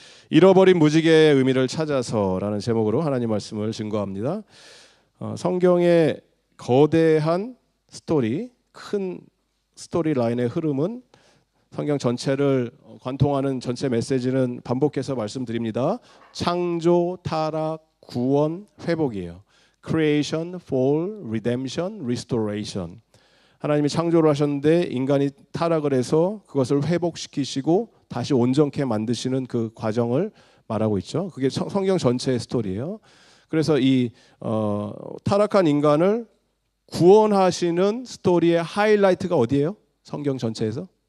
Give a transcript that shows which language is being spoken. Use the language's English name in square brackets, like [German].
[Korean] 잃어버린 무지개의 의미를 찾아서라는 제목으로 하나님 말씀을 증거합니다. 성경의 거대한 스토리, 큰 스토리 라인의 흐름은 성경 전체를 관통하는 전체 메시지는 반복해서 말씀드립니다. 창조, 타락, 구원, 회복이에요. [English] Creation, Fall, Redemption, Restoration. [Korean] 하나님이 창조를 하셨는데 인간이 타락을 해서 그것을 회복시키시고 다시 온전케 만드시는 그 과정을 말하고 있죠. 그게 성경 전체의 스토리예요. 그래서 이 타락한 인간을 구원하시는 스토리의 하이라이트가 어디예요? 성경 전체에서?